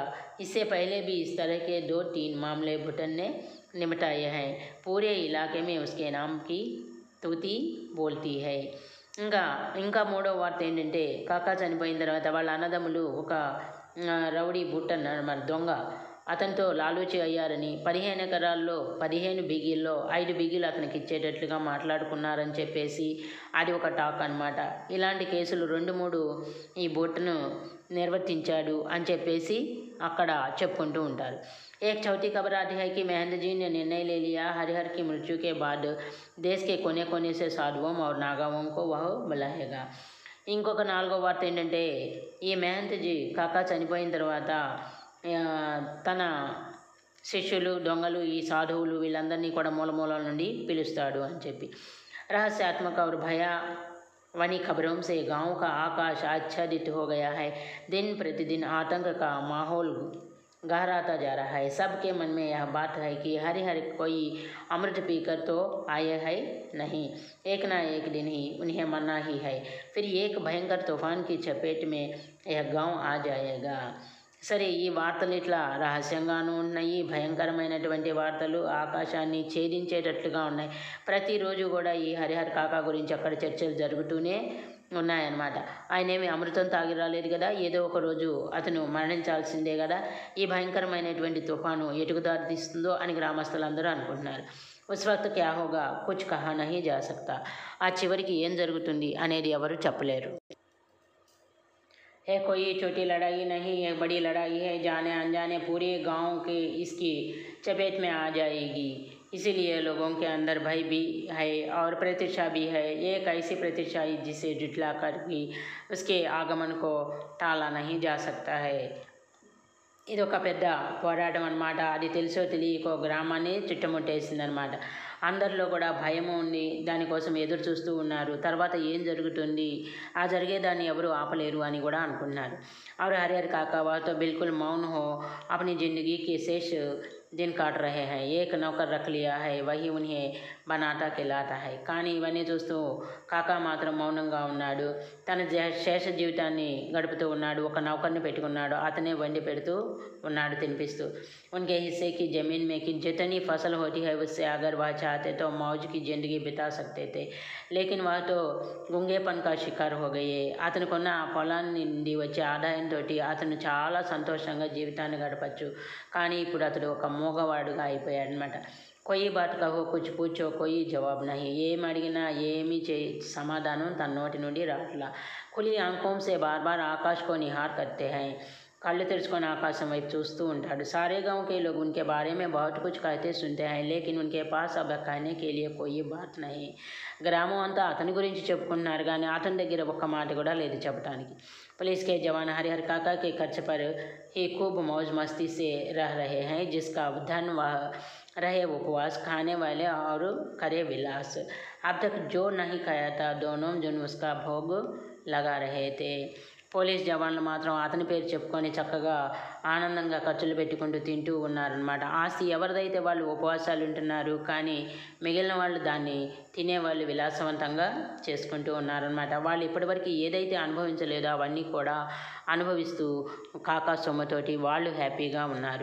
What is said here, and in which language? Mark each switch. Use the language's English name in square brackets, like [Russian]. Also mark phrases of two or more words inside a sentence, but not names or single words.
[Hindi] इससे पहले भी इस तरह के 2-3 मामले बुटन ने निपटाए हैं. पूरे इलाके में उसके नाम की तूती बोलती है. [Telugu] ఇంకా మూడో వార్త ఏంటంటే, కాకా చనిపోయిన తర్వాత వాళ్ళ అన్నదమ్ములు ఒక రౌడీ బుట్టన్ మన దొంగ అతనితో లాలూచి అయ్యారని 15 ఎకరాల్లో 15 బిగిల్లో 5 బిగిలు అతనికి ఇచ్చేటట్లుగా మాట్లాడుకున్నారని చెప్పేసి అది ఒక టాక్ అనమాట. ఇలాంటి కేసులు 2-3 ఈ బుట్టను నిర్వర్తించాడు అని చెప్పేసి అక్కడ చెప్పుకుంటూ ఉంటారు. [Hindi] एक चौथी खबर आती है कि महंत जी ने निर्णय ले लिया हरिहर की मृत्यु के बाद देश के कोने कोने से साधुओं और नागाओं को वह बुलाएगा. [Telugu] ఇంకొక నాలుగో వార్త ఏంటంటే, ఈ మహంత్ జీ కాకా చనిపోయిన తర్వాత తన శిష్యులు దొంగలు ఈ సాధువులు వీళ్ళందరినీ కూడా మూలమూలల నుండి పిలుస్తాడు అని చెప్పి. [Hindi] रहस्यात्मक और भयावनी खबरों से गांव का आकाश आच्छादित हो गया है. दिन प्रतिदिन आतंक का माहौल गहराता जा रहा है. सबके मन में यह बात है कि हरिहर कोई अमृत पीकर तो आए है नहीं, एक ना एक दिन ही उन्हें मरना ही है. फिर एक भयंकर तूफान की चपेट में यह गांव आ जाएगा. [Telugu] సరే, ఈ వార్తలు ఇట్లా రహస్యంగానూ ఉన్నాయి, భయంకరమైనటువంటి వార్తలు ఆకాశాన్ని ఛేదించేటట్లుగా ఉన్నాయి. ప్రతిరోజు కూడా ఈ హరిహర్ కాకా గురించి అక్కడ చర్చలు జరుగుతూనే ఉన్నాయన్నమాట. ఆయనేమి అమృతం తాగి రాలేదు కదా, ఏదో ఒక రోజు అతను మరణించాల్సిందే కదా. ఈ భయంకరమైనటువంటి తుఫాను ఎటుకు దారి తీస్తుందో అని గ్రామస్తులందరూ అనుకుంటున్నారు. [Hindi] उस वक्त क्या होगा कुछ कहा नहीं जा सकता. [Telugu] ఆ చివరికి ఏం జరుగుతుంది అనేది ఎవరు చెప్పలేరు. [Hindi] है कोई छोटी लड़ाई नहीं, एक बड़ी लड़ाई है. जाने अनजाने पूरे गांव के इसकी चपेट में आ जाएगी. इसीलिए लोगों के अंदर भय भी है और प्रतीक्षा भी है. एक ऐसी प्रतीक्षा जिसे जुटला कर भी उसके आगमन को टाला नहीं जा सकता है. [Telugu] ఇది ఒక పెద్ద పోరాటం అన్నమాట. అది తెలుసో తెలియకో గ్రామాన్ని చుట్టుముట్టేసిందనమాట. అందరిలో కూడా భయం ఉంది, దానికోసం ఎదురు చూస్తూ ఉన్నారు. తర్వాత ఏం జరుగుతుంది, ఆ జరిగేదాన్ని ఎవరు ఆపలేరు అని కూడా అనుకున్నారు. [Hindi] और हरिहर काका वह तो बिल्कुल मौन हो अपनी ज़िंदगी के शेष दिन काट रहे हैं. एक नौकर रख लिया है, वही उन्हें बनाता खिलाता है. [Telugu] కానీ ఇవన్నీ చూస్తూ కాకా మాత్రం మౌనంగా ఉన్నాడు. తన శేష జీవితాన్ని గడుపుతూ ఉన్నాడు. ఒక నౌకర్ని పెట్టుకున్నాడు, అతనే వండి పెడుతూ ఉన్నాడు, తినిపిస్తూ. [Hindi] उनके हिस्से की ज़मीन में कि जितनी फसल होती है उससे अगर वह चाहते तो मौज की ज़िंदगी बिता सकते थे, लेकिन वह तो गुंगेपन का शिकार हो गए. [Telugu] అతనుకున్న ఆ పొలాన్ని నుండి వచ్చే ఆదాయంతో అతను చాలా సంతోషంగా జీవితాన్ని గడపచ్చు. కానీ ఇప్పుడు అతడు ఒక మూగవాడుగా అయిపోయాడనమాట. [Hindi] कोई बात कहो कुछ पूछो कोई जवाब नहीं. [Telugu] ఏమి అడిగినా ఏమీ సమాధానం తన నోటి నుండి రాట్లా. [Hindi] खुली आंखों से बार बार आकाश को निहार करते हैं. [Telugu] కళ్ళు తెరుచుకొని ఆకాశం వైపు చూస్తూ ఉంటాడు. [Hindi] सारे गांव के लोग उनके बारे में बहुत कुछ कहते सुनते हैं, लेकिन उनके पास अब कहने के लिए कोई बात नहीं. [Telugu] గ్రామం అంతా అతని గురించి చెప్పుకుంటున్నారు, కానీ అతని దగ్గర ఒక్క మాట కూడా లేదు చెప్పడానికి. [Hindi] पुलिस के जवान हरिहर काका के खर्च पर ही खूब मौज मस्ती से रह रहे हैं, जिसका धन वह रहे उपवास, खाने वाले और करे विलास. अब तक जो नहीं खाया था दोनों जन उसका भोग लगा रहे थे. [Telugu] పోలీస్ జవాన్లు మాత్రం అతని పేరు చెప్పుకొని చక్కగా ఆనందంగా ఖర్చులు పెట్టుకుంటూ తింటూ ఉన్నారనమాట. ఆస్తి ఎవరిదైతే వాళ్ళు ఉపవాసాలు ఉంటున్నారు, కానీ మిగిలిన వాళ్ళు దాన్ని తినేవాళ్ళు విలాసవంతంగా చేసుకుంటూ ఉన్నారనమాట. వాళ్ళు ఇప్పటివరకు ఏదైతే అనుభవించలేదో అవన్నీ కూడా అనుభవిస్తూ కాకా సొమ్ముతోటి వాళ్ళు హ్యాపీగా ఉన్నారు.